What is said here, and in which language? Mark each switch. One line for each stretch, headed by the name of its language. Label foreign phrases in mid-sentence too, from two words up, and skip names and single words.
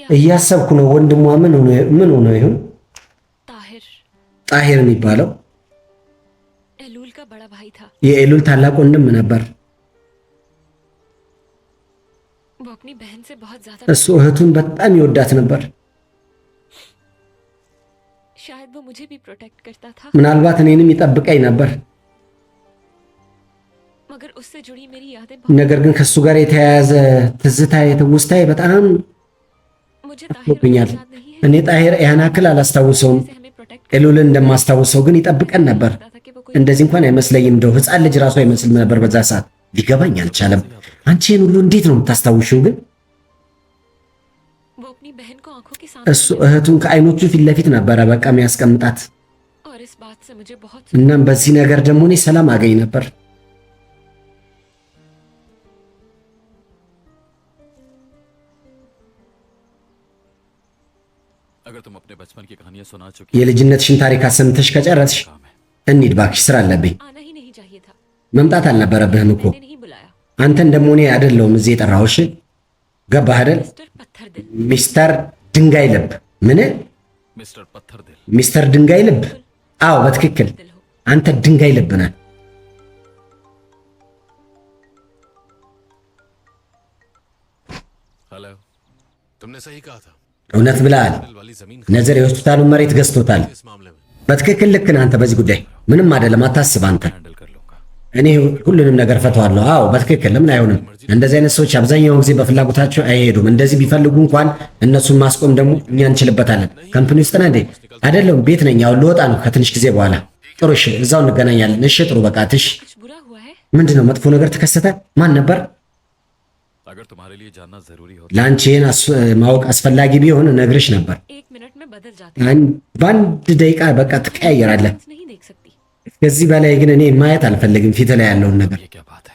Amharic: እያሰብኩ ነው ወንድሟ ምን ሆኖ ይሁን?
Hindi: ताहिर
Amharic: ጣሂር የሚባለው
Hindi: एलूल का बड़ा भाई था।
Amharic: የኤሉል ታላቅ ወንድም ነበር።
Hindi: वो अपनी बहन से बहुत ज्यादा
Amharic: እሱ እህቱን በጣም ይወዳት ነበር።
Hindi: शायद वो मुझे भी प्रोटेक्ट करता था,
Amharic: ምናልባት እኔንም ይጠብቀኝ ነበር።
Hindi: मगर उससे जुड़ी मेरी यादें बहुत।
Amharic: ነገር ግን ከሱ ጋር የተያያዘ ትዝታ የትውስታዬ በጣም
Hindi: मुझे ताहिर
Amharic: አፍሮብኛል።
Hindi: याद नहीं है
Amharic: እኔ ጣሂር ያን ያክል አላስታውሰውም።
Hindi: से हमें प्रोटेक्ट
Amharic: ኤሉልን እንደማስታውሰው ግን ይጠብቀን ነበር።
Hindi: करता था कि वो कोई
Amharic: እንደዚህ እንኳን አይመስለኝም። እንደው ህፃን ልጅ ራሱ አይመስልም ነበር በዛ ሰዓት። ሊገባኝ አልቻለም። አንቺ ይህን ሁሉ እንዴት ነው የምታስታውሽው ግን?
Hindi: वो अपनी बहन को आंखों के
Amharic: እሱ
Hindi: सामने
Amharic: እህቱን ከአይኖቹ ፊት ለፊት ነበረ በቃ የሚያስቀምጣት።
Hindi: और इस बात से मुझे बहुत
Amharic: እናም በዚህ ነገር ደግሞ እኔ ሰላም አገኝ ነበር።
Hindi: अगर तुम अपने बचपन की कहानियां सुना चुकी
Amharic: የልጅነትሽን ታሪክ አሰምተሽ ከጨረስሽ
Hindi: काम है
Amharic: እንሂድ እባክሽ፣ ስራ አለብኝ።
Hindi: आना ही नहीं चाहिए था।
Amharic: መምጣት አልነበረብህም እኮ።
Hindi: मैंने नहीं बुलाया।
Amharic: አንተን ደግሞ እኔ አይደለሁም እዚህ የጠራሁሽ። ገባህ አይደል?
Hindi: मिस्टर पत्थर दिल।
Amharic: ሚስተር ድንጋይ ልብ። ምን?
Hindi: मिस्टर पत्थर दिल
Amharic: ሚስተር ድንጋይ ልብ? አዎ በትክክል
Hindi: दिल हो।
Amharic: አንተ ድንጋይ ልብ ነህ።
Hindi: तुमने सही कहा था
Amharic: እውነት ብለሃል።
Hindi: वाली जमीन
Amharic: ነዘር የሆስፒታሉን መሬት ገዝቶታል።
Hindi: इस मामले में
Amharic: በትክክል ልክ ነህ አንተ በዚህ ጉዳይ ምንም አይደለም፣ አታስብ አንተ።
Hindi: हैंडल कर लूंगा।
Amharic: እኔ ሁሉንም ነገር ፈተዋለሁ። አዎ በትክክል ለምን አይሆንም? እንደዚህ አይነት ሰዎች አብዛኛውን ጊዜ በፍላጎታቸው አይሄዱም። እንደዚህ ቢፈልጉ እንኳን እነሱን ማስቆም ደግሞ እኛ እንችልበታለን። ካምፕኒ ውስጥ ነህ እንዴ? አይደለም ቤት ነኝ። አሁን ልወጣ ነው ከትንሽ ጊዜ በኋላ። ጥሩ እሺ፣ እዛው እንገናኛለን። እሺ ጥሩ በቃ ትሽ።
Hindi: कुछ बुरा हुआ है?
Amharic: ምንድነው መጥፎ ነገር ተከሰተ? ማን ነበር?
Hindi: अगर तुम्हारे लिए जानना जरूरी हो
Amharic: ለአንቺ ይህን ማወቅ አስፈላጊ ቢሆን እነግርሽ नበር።
Hindi: 1 मिनट में बदल जाती
Amharic: በአንድ ደቂቃ በቃ ትቀያየራለህ።
Hindi: नहीं देख सकती।
Amharic: ከዚህ በላይ ግን እኔ ማየት አልፈልግም ፊት ላይ ያለውን ነገር።
Hindi: ये क्या बात है?